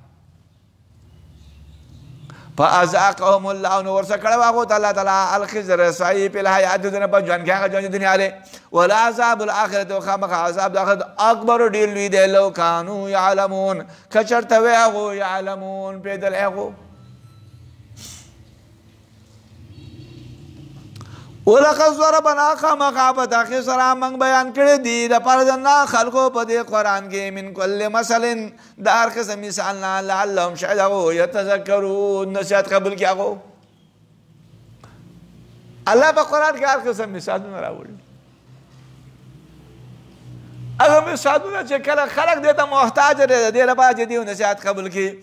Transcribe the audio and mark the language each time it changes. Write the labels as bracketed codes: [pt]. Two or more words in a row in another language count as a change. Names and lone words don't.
[ar] فازاقهم الله [ps] نو ورسه کړی هغو ته الله تعالی الخزي رسوایي په [ar] الحیات دنیا [ps] په ژوند کې هغه ژوند دنیا دی [ar] ولعذاب الاخرة [ps] خامخا عذاب د آخرت اکبر ډېر لوی دی [ar] لو کانو یعلمون [ps] که چېرته وی هغو یعلمون پوهېدل هغو. [ar] ولقد ضربنا [ps] خامخا په تحقیق سره موږ بیان کړي دي دپاره د نه خلکو په دې قرآن کې [ar] من کل مثل [ps] د هر قسم مثال نه لعلهم شاید هغو یتذکرون نصیحت قبول کړي هغو. الله په قرآن کې هر قسم مثالونه راوړي هغه مثالونه چې کله خلک دې ته محتاج دی د دې لپاره چې دې نصیحت قبول کړي.